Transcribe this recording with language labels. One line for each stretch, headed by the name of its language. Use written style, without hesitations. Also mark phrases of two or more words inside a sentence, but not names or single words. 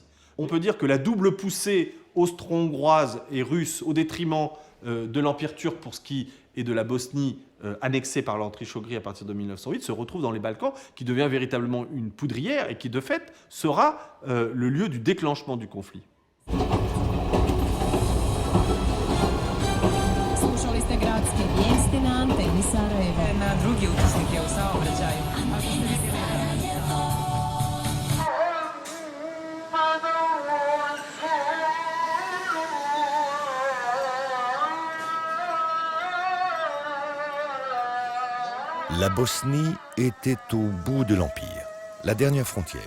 French: On peut dire que la double poussée austro-hongroise et russe au détriment de l'empire turc pour ce qui est de la Bosnie annexée par l'Autriche-Hongrie à partir de 1908 se retrouve dans les Balkans, qui devient véritablement une poudrière et qui de fait sera le lieu du déclenchement du conflit.
Bosnian: Slušali ste gradske vijesti na anteni Sarajevo. Na drugi učesnik je u saobraćaju.
French: La Bosnie était au bout de l'Empire, la dernière frontière.